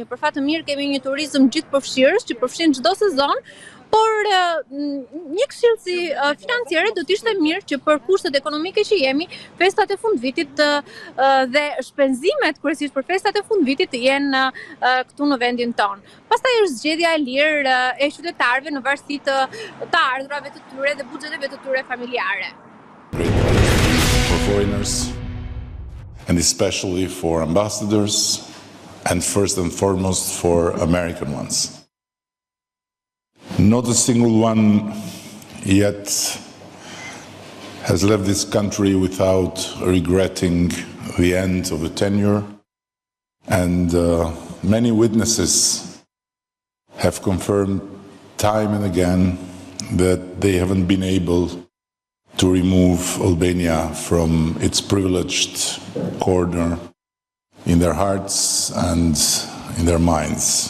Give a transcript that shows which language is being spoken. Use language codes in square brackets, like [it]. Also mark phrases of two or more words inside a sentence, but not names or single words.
[sq] Për fat të mirë kemi një turizëm gjithëpërfshirës që përfshin çdo sezon, por një këshill si financiare do të ishte mirë që për kushtet ekonomike që jemi, festat e fundvitit dhe shpenzimet kryesisht për festat e fundvitit të jenë këtu në vendin tonë. Pastaj është zgjedhja e lirë e qytetarëve në varësi të ardhurave të tyre dhe buxheteve të tyre familjare. [en] For foreigners, and especially for ambassadors, and first and foremost for American ones. Not a single one yet has left this country without regretting the end of a tenure, and many witnesses have confirmed time and again that they haven't been able to remove Albania from its privileged corner in their hearts and in their minds.